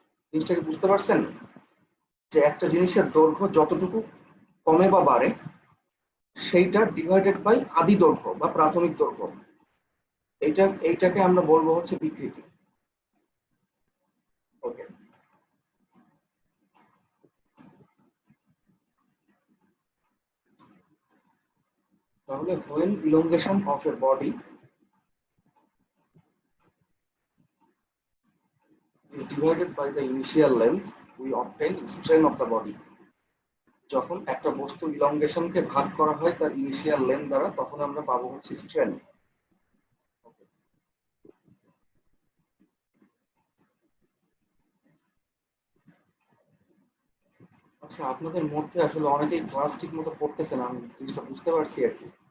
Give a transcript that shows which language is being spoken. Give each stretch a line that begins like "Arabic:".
Bangla: জিনিসটাকে বুঝতে পারছেন যে একটা জিনিসের দৈর্ঘ্য যতটুকু কমে বা বাড়ে সেইটা ডিভাইডেড বাই আদি দৈর্ঘ্য বা প্রাথমিক দৈর্ঘ্য, এইটাকে আমরা বলবো হচ্ছে বিকৃতি। ওকে, তাহলে
English: when elongation of a body is divided by the initial length, we obtain strain of the body.
Bangla: যখন একটা বস্তু ইলংগেশনকে ভাগ করা হয় তার ইনিশিয়াল লেন্থ দ্বারা, তখন আমরা পাবো হচ্ছে স্ট্রেন। আচ্ছা, আপনাদের মধ্যে আসলে অনেকেই ক্লাস ঠিক মতো পড়তেছেন, আমি জিনিসটা বুঝতে পারছি আর কি।